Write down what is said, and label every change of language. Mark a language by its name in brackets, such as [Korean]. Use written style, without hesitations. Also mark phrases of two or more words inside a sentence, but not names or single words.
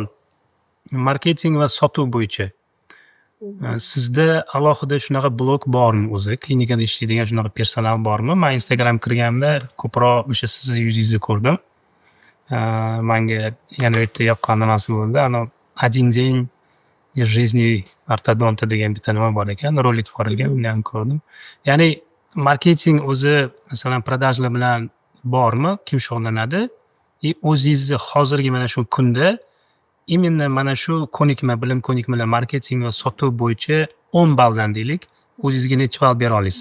[Uzbek] Marketing va sotuv bo'yicha sizda alohida shunaqa blok bormi o'zi? Klinikada ishlaydigan shunaqa personal bormi? Men Instagram kirganimda ko'proq o'sha sizni yuzingizni ko'rdim. Menga yana bitta yoqqan nimasi bo'ldi. [Russian] Один день из жизни ortodonta [Uzbek] degan bitta nima bor ekan, rolik qo'yilgan, uni ham ko'rdim. Ya'ni marketing o'zi masalan продажlar bilan bormi? Kim shug'ullanadi? O'zingizni hozirgi mana shu kunda именно mana shu bilim ko'nikmalar marketing va sotuv bo'yicha 10 balldan deylik, o'zingizga necha ball bera olasiz?